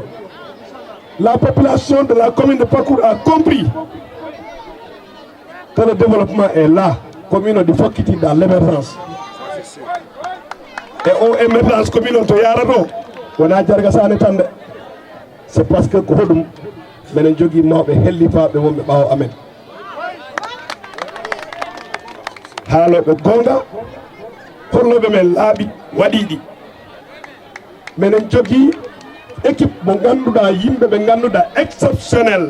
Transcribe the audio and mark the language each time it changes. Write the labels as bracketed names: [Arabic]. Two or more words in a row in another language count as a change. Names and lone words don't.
[French] La population de la commune de Pakour a compris que le développement est là, commune de Fokiti dans l'émergence. Et au émergence commune de Yarado, on a dit c'est parce que Kodum, [Fula] menen jogi nawɓe hellifaɓe wonɓe ɓawo amen. Haaloɓe gonga, holloɓe men laaɓi waɗiɗi. Menen jogi équipe mo ganduɗa yimɓe ɓe ganduɗa exceptionnel.